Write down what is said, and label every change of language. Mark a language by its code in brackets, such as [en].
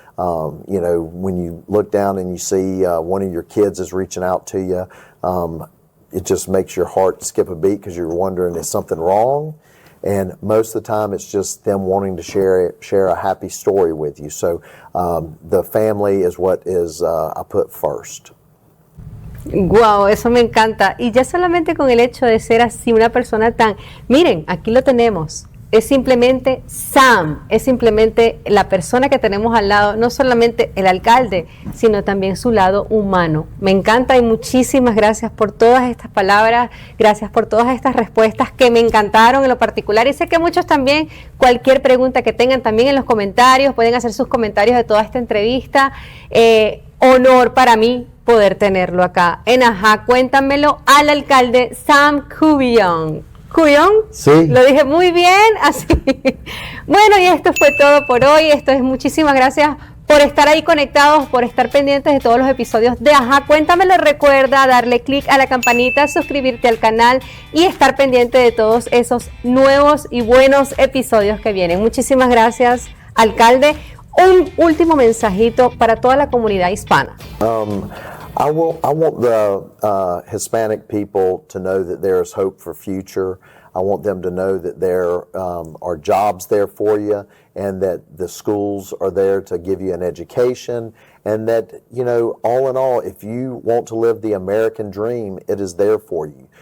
[en] When you look down and you see one of your kids is reaching out to you, it just makes your heart skip a beat because you're wondering, is something wrong? And most of the time, it's just them wanting to share a happy story with you. So the family is what I put first. [es] Wow, eso me encanta. Y ya solamente con el hecho de ser así una persona miren, aquí lo tenemos, es simplemente Sam, es simplemente la persona que tenemos al lado, no solamente el alcalde, sino también su lado humano. Me encanta y muchísimas gracias por todas estas palabras, gracias por todas estas respuestas que me encantaron en lo particular, y sé que muchos también, cualquier pregunta que tengan también en los comentarios, pueden hacer sus comentarios de toda esta entrevista. Honor para mí poder tenerlo acá en Ajá, cuéntamelo, al alcalde Sam Couvillon. ¿Couvillon? Sí. Lo dije muy bien, así. Bueno, y esto fue todo por hoy. Muchísimas gracias por estar ahí conectados, por estar pendientes de todos los episodios de Ajá, cuéntamelo. Recuerda darle clic a la campanita, suscribirte al canal y estar pendiente de todos esos nuevos y buenos episodios que vienen. Muchísimas gracias, alcalde. Un último mensajito para toda la comunidad hispana. [en] I want the Hispanic people to know that there is hope for future. I want them to know that there are jobs there for you, and that the schools are there to give you an education, and that, you know, all in all, if you want to live the American dream, it is there for you.